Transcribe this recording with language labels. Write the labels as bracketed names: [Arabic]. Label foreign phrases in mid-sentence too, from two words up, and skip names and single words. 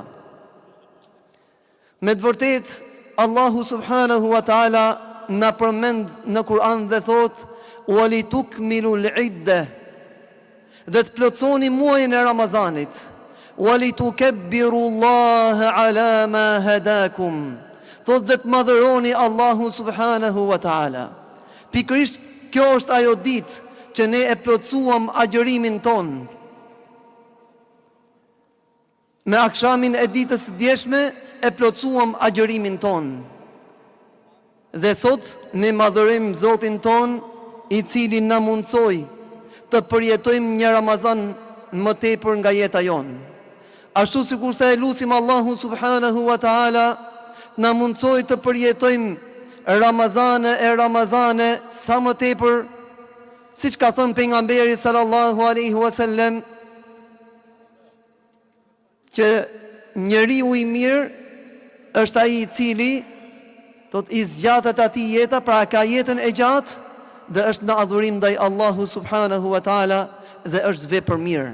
[Albanian] Me të vërtetë, [Arabic] الله سبحانه وتعالى [Albanian] na përmend në Kur'an dhe thotë: [Arabic] "ولتكملوا العدة", [Albanian] dhe të plotësoni muajin e Ramazanit. [Arabic] "ولتكبروا الله على ما هداكم", [Albanian] thot dhe të madhëroni [Arabic] الله سبحانه وتعالى. [Albanian] Pikërisht kjo është ajo ditë që ne e plotësuam agjërimin ton. Me akshamin e ditës së djeshme e plotësuam agjërimin ton. Dhe sot ne madhërim Zotin ton, i cili na mundsoi të përjetojmë një Ramazan më tepër nga jeta jonë. Ashtu sikurse e lutim [Arabic] الله سبحانه وتعالى [Albanian] na mundsoi të përjetojmë Ramazane sa më tepër, siç ka thënë pejgamberi [Arabic] صلى الله عليه وسلم, [Albanian] që njeriu i mirë është ai i cili thot i zgjatet atij jeta, pra ka jetën e gjatë dhe është në adhurim ndaj [Arabic] الله سبحانه وتعالى [Albanian] dhe është vepër mirë.